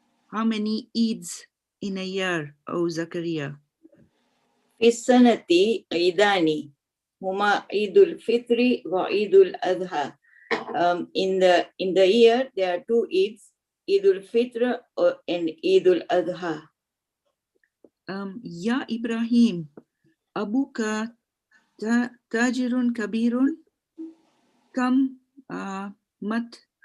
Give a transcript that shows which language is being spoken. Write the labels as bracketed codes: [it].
[en] How many Eids in a year, O Zakaria? [ar] في السنة عيدان هما عيد الفطر وعيد الأضحى. [en] In the year there are 2 Eids, Eid al-Fitr and Eid al-Adha. [ar] Ya Ibrahim, abuka tajirun kabirun kam mat